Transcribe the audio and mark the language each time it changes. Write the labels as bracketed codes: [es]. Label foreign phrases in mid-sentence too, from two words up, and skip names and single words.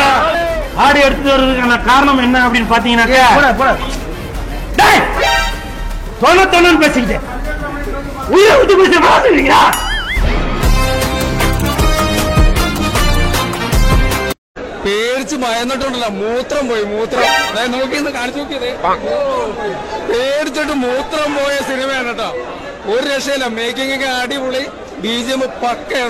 [ta] ஆடு எடுத்து வருவதுக்கான காரணம் என்ன அப்படின்னு பாத்தீங்கன்னா தொண்ணு பேசிக்கிட்டேன் உயிரை விட்டு பேச பாத்துறீங்களா? [ml] പേടിച്ച് മയന്നിട്ടുണ്ടല്ലോ. മൂത്രം പോയി, മൂത്രം നോക്കിന്ന് കാണിച്ചു നോക്കിയത്. പേടിച്ചിട്ട് മൂത്രം പോയ സിനിമയാണ് കേട്ടോ. ഒരു രക്ഷയില്ല. മേക്കിംഗ് ഒക്കെ അടിപൊളി, BGM പക്കയാണ്.